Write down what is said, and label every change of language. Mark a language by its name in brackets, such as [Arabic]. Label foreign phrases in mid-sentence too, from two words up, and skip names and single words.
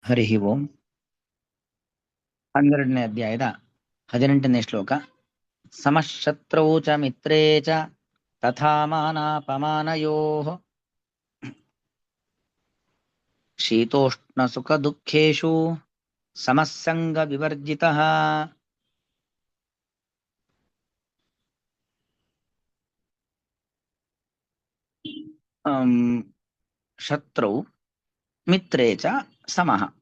[Sanskrit] ಹರಿ ಓಂ. [Kannada] 12ನೇ ಅಧ್ಯಾಯದ 18ನೇ ಶ್ಲೋಕ. [Sanskrit] ಸಮಶತ್ರೌ ಚ ಮಿತ್ರೇ ಚ ತಥಾ ಮಾನಾಪಮಾನಯೋಃ ಶೀತೋಷ್ಣ ಸುಖ ದುಃಖೇಷು ಸಮಸ್ಸಂಗ ವಿವರ್ಜಿತಃ. ಶತ್ರೌ ಮಿತ್ರೇ ಚ ಸಮಃ.